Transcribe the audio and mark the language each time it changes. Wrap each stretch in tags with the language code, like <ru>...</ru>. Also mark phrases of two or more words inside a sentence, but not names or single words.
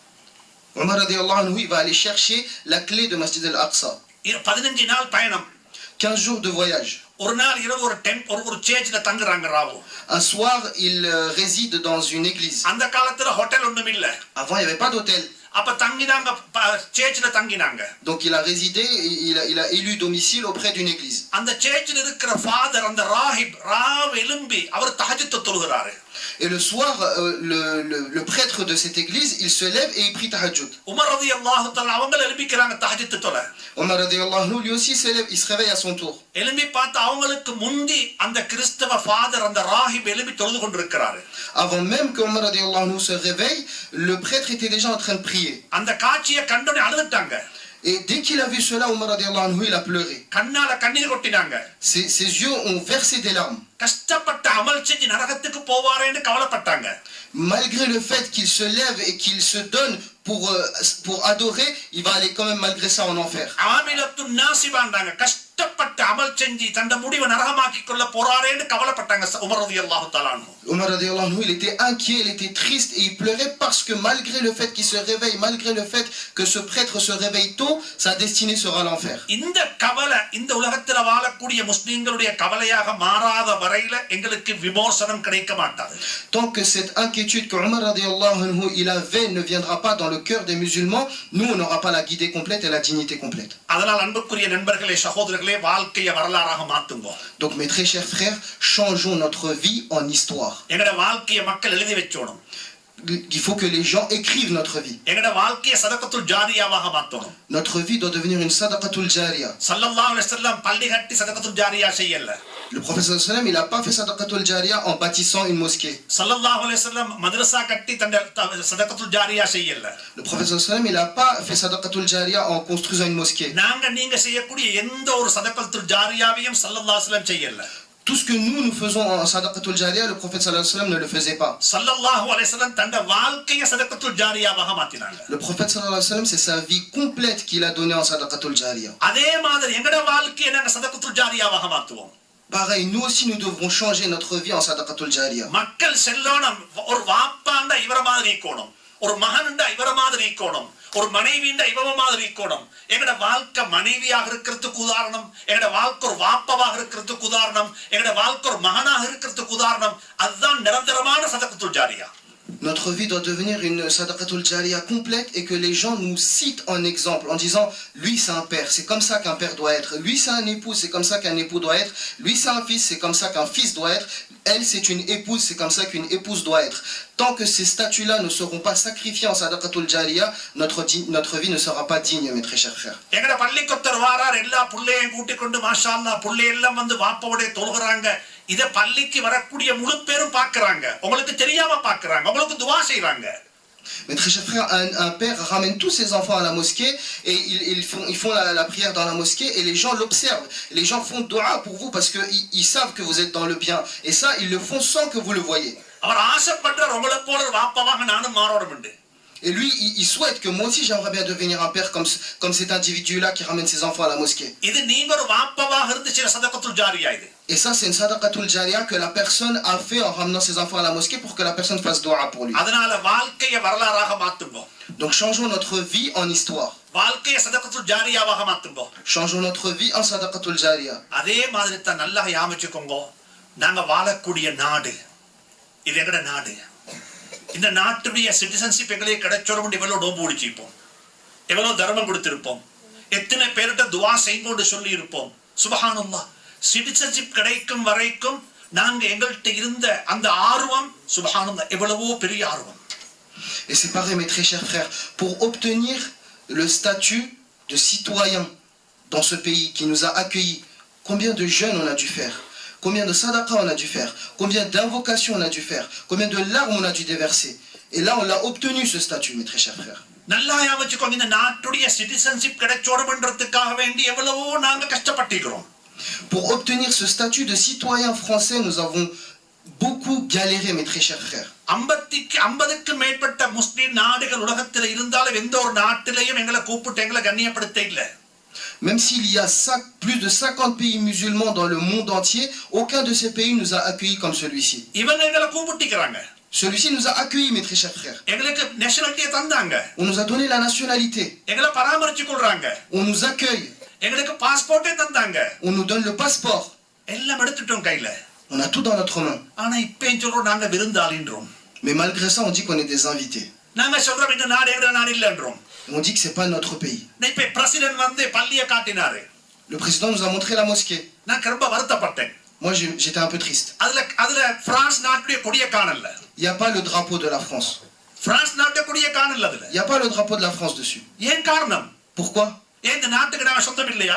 <fr>Omar</fr> <ar>رضي الله عنه,</ar> <fr>il va aller chercher la clé de Masjid al-Aqsa.</fr> <ta>15 நாள் பயணம்,</ta> <fr>15 jours de voyage.</fr> <ta>ஒரு நாள் இரவு ஒரு சேர்ச்ல தங்குறாங்க ராவு.</ta> <fr>Un soir, il réside dans une église.</fr> <ta>அந்த காலத்துல ஹோட்டல் ஒண்ணும் இல்ல.</ta> <fr>Avant, il n'y avait pas d'hôtel.</fr> <ta>அப்ப தங்கினாங்க, சேர்ச்ல தங்கினாங்க.</ta> <fr>Donc il a résidé, il a élu domicile auprès d'une église.</fr> <ta>அந்த சேர்ச்ல இருக்கிற ஃபாதர், அந்த ராஹிப், ராவ் எழும்பி அவர் தஹஜ்ஜுத் தொழுகிறாரு.</ta> <fr>Et le soir, le prêtre de cette église, il se lève et il prie tahajjud.</fr> <ta>உமர்</ta> <ar>رضي الله تعالى</ar> <ta>அவங்க எழுப்பிக்கிறாங்க தஹஜ்ஜுத் தொழ.</ta> <fr>Omar</fr> <ar>رضي الله عنه,</ar> <fr>lui aussi se lève, il se réveille à son tour.</fr> <ta>எழும்பி பார்த்து அவங்களுக்கு முந்தி அந்த கிறிஸ்தவ ஃபாதர், அந்த ராஹிப் எழும்பி தொழுது கொண்டிருக்கிறாரு.</ta> <fr>Avant même que Omar</fr> <ar>رضي الله عنه</ar> <fr>se réveille, le prêtre était déjà en train de prier.</fr> <ta>அந்த காட்சியை கண்டோனே அழுதுட்டாங்க.</ta> <fr>Et dès qu'il a vu cela, Omar</fr> <ar>رضي الله عنه,</ar> <fr>il a pleuré.</fr> <ta>கண்ணால கண்ணீர் கொட்டினாங்க.</ta> <fr>Ses yeux ont versé des larmes.</fr> <ta>கஷ்டப்பட்ட அமல் செஞ்சு நரகத்துக்கு போவாரேன்னு கவலைப்பட்டாங்க.</ta> <fr>Malgré le fait qu'il se lève et qu'il se donne pour adorer, il va aller quand même malgré ça en enfer.</fr> <ar>عاملة ناصبة,</ar> <ta>கஷ்டப்பட்ட கஷ்டப்பட்டு அமல் செஞ்சு தந்த முடிவை நரகமாக்கி கொள்ள போறாரேன்னு கவலைப்பட்டாங்க உமர்</ta> <ar>رضي الله تعالى عنه.</ar> <fr>Omar</fr> <ar>رضي الله عنه,</ar> <fr>il était inquiet, il était triste et il pleurait parce que malgré le fait qu'il se réveille, malgré le fait que ce prêtre se réveille tôt, sa destinée sera l'enfer.</fr> <ta>இந்த கவலை இந்த உலகத்துல வாழக்கூடிய முஸ்லிம்களுடைய கவலையாக மாறாத வரையில எங்களுக்கு விமோசனம் கிடைக்க மாட்டாது.</ta> <fr>Tant que cette inquiétude que Omar</fr> <ar>رضي الله عنه</ar> <fr>il avait ne viendra pas dans le cœur des musulmans, nous on n'aura pas la guidée complète et la dignité complète.</fr> <ta>அதனால் அன்புக்குரிய நண்பர்களே சகோதரர்களே வாழ்க்கையை வரலாறாக மாத்துங்க.</ta> <fr>Donc mes très chers frères, changeons notre vie en histoire.</fr> <ta>எங்கட வாழ்க்கையை மக்கள் எழுதி வச்சோணும்.</ta> <fr>Il faut que les gens écrivent notre vie.</fr> <ta>எங்கட வாழ்க்கையை</ta> <ar>صدقة جارية</ar> <ta>மாத்தணும்.</ta> <fr>Notre vie doit devenir une</fr> <ar>صدقة جارية. صلى الله عليه وسلم</ar> <ta>பள்ளி கட்டி</ta> <ar>صدقة جارية</ar> <ta>செய்யல.</ta> <fr>Le prophète</fr> <ar>صلى الله عليه وسلم,</ar> <fr>il n'a pas fait</fr> <ar>صدقة جارية</ar> <fr>en bâtissant une mosquée.</fr> <ar>صلى الله عليه وسلم</ar> <ta>மദ്രസா கட்டி தந்த</ta> <ar>صدقة جارية</ar> <ta>செய்யல.</ta> <fr>Le prophète</fr> <ar>صلى الله عليه وسلم,</ar> <fr>il n'a pas fait</fr> <ar>صدقة جارية</ar> <fr>en construisant une mosquée.</fr> <ta>நாங்க நீங்க செய்யக்கூடிய எந்த ஒரு</ta> <ar>صدقة جارية صلى الله عليه وسلم</ar> <ta>செய்யல.</ta> <fr>Tout ce que nous faisons en</fr> <ar>صدقة جارية,</ar> <fr>le prophète</fr> <ar>صلى الله عليه وسلم</ar> <fr>ne le faisait pas.</fr> <ar>صلى الله عليه وسلم</ar> <ta>தந்த வாழ்க்கையை</ta> <ar>صدقة جارية</ar> <ta>மாத்தினாங்க.</ta> <fr>Le prophète</fr> <ar>صلى الله عليه وسلم,</ar> <fr>c'est sa vie complète qu'il a donnée en</fr> <ar>صدقة جارية.</ar> <ta>அதே மாதிரி எங்கட வாழ்க்கையை நாங்க</ta> <ar>صدقة جارية</ar> <ta>மாத்துவோம்.</ta> <fr>Pareil, nous aussi nous devrons changer notre vie en</fr> <ar>صدقة جارية.</ar> <ta>மக்கள் செல்லோனம் ஒரு வாப்பாண்டா இவர மாதிரி இருக்கணும், ஒரு மகன்டா இவர மாதிரி இருக்கணும், ஒரு மனைவிண்டா இவர மாதிரி இருக்கணும். எங்கட வாழ்க்கை மனைவியாக இருக்கிறதுக்கு உதாரணம், எங்கட வாழ்க்கை ஒரு வாப்பவாக இருக்கிறதுக்கு உதாரணம், எங்கட வாழ்க்கை ஒரு மகனாக இருக்கிறதுக்கு உதாரணம். அதுதான் நிரந்தரமான</ta> <ar>صدقة جارية.</ar> <fr>Notre vie doit devenir une</fr> <ar>صدقة جارية</ar> <fr>complète et que les gens nous citent en exemple en disant lui c'est un père, c'est comme ça qu'un père doit être, lui c'est un époux, c'est comme ça qu'un époux doit être, lui c'est un fils, c'est comme ça qu'un fils doit être, elle c'est une épouse, c'est comme ça qu'une épouse doit être. Tant que ces statuts-là ne seront pas sacrifiés en</fr> <ar>صدقة جارية,</ar> <fr>notre vie ne sera pas digne, mes très chers frères.</fr> <ta>எங்கட பள்ளிக்கொத்தர் வாரார், எல்லா புள்ளையும் கூட்டிக் கொண்டு</ta> <ar>ما شاء الله</ar> <ta>புள்ளை எல்லாம் வந்து வாப்போட தொழுகிறாங்க. இத பள்ளிக்கு வரக்கூடிய முழு பேரும் பார்க்கறாங்க, உங்களுக்கு தெரியாம பார்க்கறாங்க, உங்களுக்கு துஆ செய்றாங்க.</ta> <fr>Mes très chers frères, un père ramène tous ses enfants à la mosquée et ils font la prière dans la mosquée et les gens l'observent. Les gens font dua pour vous parce qu'ils savent que vous êtes dans le bien. Et ça, ils le font sans que vous le voyez.</fr> <ta>அவர் ஆசைப்படுறார் உங்களை போல ஒரு வாப்பவாக நானும் மாறணும்.</ta> <fr>Et lui, il souhaite que moi aussi j'aimerais bien devenir un père comme cet individu-là qui ramène ses enfants à la mosquée.</fr> <ta>இது நீங்க ஒரு வாப்பவாக இருந்துச்சு</ta> <ar>صدقة جارية</ar> <ta>இது.</ta> <fr>Et ça, c'est une</fr> <ar>صدقة جارية</ar> <fr>que la personne a fait en ramenant ses enfants à la mosquée pour que la personne fasse dua pour lui.</fr> <ta>அதனால வாழ்க்கையை வரலாறாக மாத்துங்க.</ta> <fr>Donc changeons notre vie en histoire.</fr> <ta>வாழ்க்கையை</ta> <ar>صدقة جارية</ar> <ta>மாத்துங்க.</ta> <fr>Changeons notre vie en</fr> <ar>صدقة جارية.</ar> <ta>அதே மாதிரி தான் நல்லா ஞாபகிச்சுக்கோங்க, நாங்க வாழக்கூடிய நாடு இது எங்கட நாடு. இந்த நாட்டுடைய சிட்டிசன்ஷிப் எங்களுக்கு கிடைச்சோம். எவ்வளவு நோம்பு பிடிச்சிருப்போம், எவ்வளவு தர்மம் கொடுத்திருப்போம், எத்தனை பேர்கிட்ட துவா செய்யும்போது சொல்லி இருப்போம். சுபஹானல்லாஹ், சிட்டிசன்ஷிப் கிடைக்கும் வரைக்கும் நாங்க எங்கள்கிட்ட இருந்த அந்த ஆர்வம் சுபஹானல்லாஹ் எவ்வளவோ பெரிய ஆர்வம்.</ta> <fr>Et c'est pareil, mes très chers frères, pour obtenir le statut de citoyen dans ce pays qui nous a accueillis, combien de jeûnes on a dû faire, combien de sadaqa on a dû faire, combien d'invocations on a dû faire, combien de larmes on a dû déverser. Et là, on l'a obtenu ce statut, mes très chers frères.</fr> <ta>நல்லா ஞாபகிச்சுக்கோங்க, இந்த நாட்டுடைய சிட்டிசன்ஷிப் கிடைச்சோடும்ன்றதுக்காக வேண்டி எவ்வளவோ நாங்க கஷ்டப்பட்டிருக்கிறோம்.</ta> <fr>Pour obtenir ce statut de citoyen français, nous avons beaucoup galéré, mes très chers frères.</fr> <ta>50க்கு மேற்பட்ட முஸ்லிம் நாடுகள் உலகத்தில் இருந்தாலும் எந்த ஒரு நாட்டிலையும் எங்களை கூப்பிட்டு எங்களை கண்ணியப்படுத்த இல்லை.</ta> <fr>Même s'il y a plus de 50 pays musulmans dans le monde entier, aucun de ces pays nous a accueillis comme celui-ci.</fr> <ta>இவங்க எங்களை கூப்பிட்டிருக்காங்க.</ta> <fr>Celui-ci nous a accueillis, mes très chers frères.</fr> <ta>எங்களுக்கு நேஷனாலிட்டியை தந்தாங்க.</ta> <fr>On nous a donné la nationalité.</fr> <ta>எங்களை பராமரிச்சு கொள்றாங்க.</ta> <fr>On nous accueille.</fr> <ta>எங்களுக்கு பாஸ்போர்ட்டே தந்தாங்க.</ta> <fr>On nous donne le passeport.</fr> <ta>எல்லாம் எடுத்துட்டோம் கையில.</ta> <fr>On a tout dans notre main.</fr> <ta>ஆனா இப்ப சொல்றோம் நாங்க விருந்தாளின்றோம்.</ta> <fr>Mais malgré ça, on dit qu'on est des invités.</fr> <ta>நாங்க சொல்றோம் இந்த நாடு எங்க நாடு இல்லன்றோம்.</ta> <fr>On dit que c'est pas notre pays.</fr> <ta>இப்ப பிரசிடென்ட் வந்து பள்ளியை காட்டினாரு.</ta> <fr>Le président nous a montré la mosquée.</fr> <ta>நான் ரொம்ப வருத்தப்பட்டேன்.</ta> <fr>Moi, j'étais un peu triste.</fr> <ta>அதுல பிரான்ஸ் நாட்டுடைய கொடியை காணல.</ta> <fr>Il y a pas le drapeau de la France.</fr> <ta>பிரான்ஸ் நாட்டுடைய கொடியை காணல அதுல.</ta> <fr>Il y a pas le drapeau de la France dessus.</fr> <ta>ஏன் காரணம்?</ta> <fr>Pourquoi?</fr> <ta>இந்த நாட்டுக்கு நாம சொந்தம் இல்லையா?</ta>